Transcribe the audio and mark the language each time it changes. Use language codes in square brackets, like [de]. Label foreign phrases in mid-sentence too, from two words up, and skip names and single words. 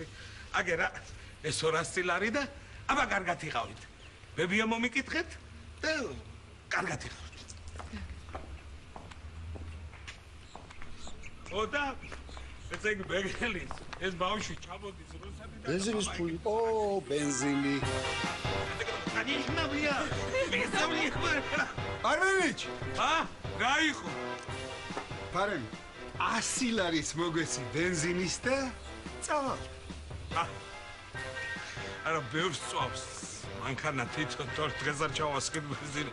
[ka] აგერა ეს 200 ლარი და აბა კარგად იყავით. ბებია მომიკითხეთ და კარგად იყავით. ოდა ეს ეგ ბეგელის ეს ბავშვი ჩამოდის რუსები და ბენზინის ფული. ო, ბენზინი. [ru] конечно, бля. Представляешь? [ka] პარმენიჩ. რა იყო? პარემ 100 ლარის მოგვეცი ბენზინის და წავალ. არა ბევრს წვავს. მანქანა თვითონ თორ დღეს არ ჩავასკიდ ბენზინი.